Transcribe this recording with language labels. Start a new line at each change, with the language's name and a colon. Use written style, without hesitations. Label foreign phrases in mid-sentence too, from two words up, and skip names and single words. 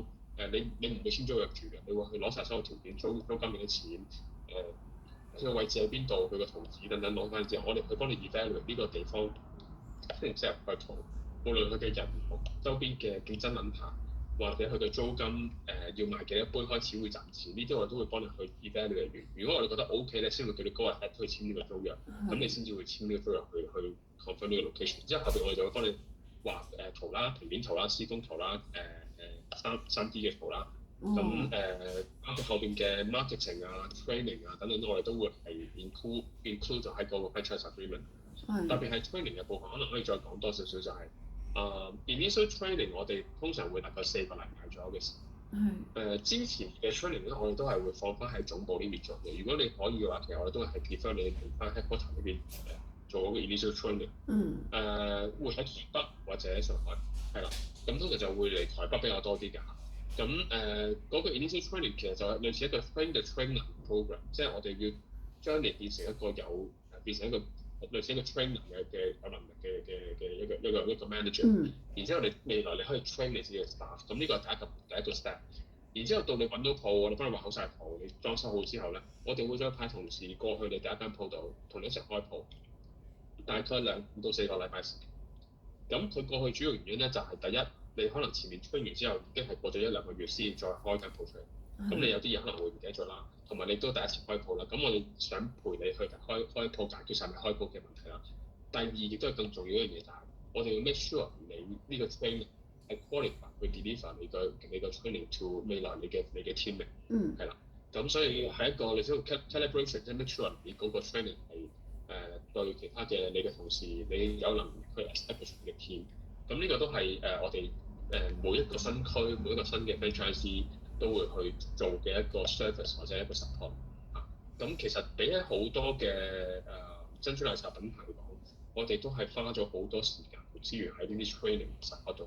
Cantonese: 你唔會簽租約住嘅，你會去攞晒所有條件，租金幾多錢，佢個位置喺邊度，佢個圖紙等等攞翻之後，我哋去幫你 evaluate 呢個地方適唔適合去做，無論佢嘅人同周邊嘅競爭品牌，或者佢嘅租金要賣幾多杯開始會賺錢，呢啲我哋都會幫你去 evaluate 完。如果我哋覺得 OK 咧，先會叫你
English: go ahead
Cantonese: 去簽呢個租約，咁你先至會簽呢個租約去 confirm 呢個 location。之後後邊我哋就會幫你畫圖啦、平面圖啦、施工圖啦、3D 嘅圖啦，咁包括後邊嘅 marketing 啊、training 啊等等，我哋都會係 include 就喺個
English: franchise agreement。
Cantonese: 特別係 training 嘅部分，可能可以再講多少少就係
English: initial training，
Cantonese: 我哋通常會大概4個禮拜左右嘅時間。之前嘅 training 咧，我哋都係會放翻喺總部呢邊做嘅。如果你可以嘅話，其實我哋都係 prefer 你嚟翻 headquarter 呢邊做嗰個
English: initial training。
Cantonese: 會喺台北或者上海，係啦。咁通常就會嚟台北比較多啲㗎。咁嗰個
English: initial training
Cantonese: 其實就係類似一個
English: train the trainer program，
Cantonese: 即係我哋要將你變成一個變成一個類似一個 trainer 嘅有能力嘅一個 manager。然之後你未來你可以 train 你自己嘅 staff，咁呢個係第一個 step。然之後到你揾到鋪，我哋幫你畫好晒圖，你裝修好之後咧，我哋會再派同事過去你第一間鋪度，同你一齊開鋪，大概2到4個禮拜時間。咁佢過去主要原因咧就係、第一，你可能前面吹完之後已經係過咗1-2個月先再開間鋪出嚟，咁你有啲嘢可能會唔記得咗啦，同埋你都第一次開鋪啦，咁我哋想陪你去開鋪解決晒你開鋪嘅問題啦。第二亦都係更重要一樣嘢就係，我哋要
English: make sure
Cantonese: 你呢個 training 係 qualify 去 deliver 你個
English: training to
Cantonese: 未來你嘅 team 嘅，係啦。咁所以係一個你需要 calibration，即係
English: make sure
Cantonese: 你嗰個 training 係對其他嘅你嘅同事，你有能力去 establish 你嘅 team。咁呢個都係我哋每一個新區每一個新嘅 franchise 都會去做嘅一個 service 或者一個 support。咁其實比起好多嘅珍珠奶茶品牌嚟講，我哋都係花咗好多時間同資源喺呢啲
English: training support
Cantonese: 度。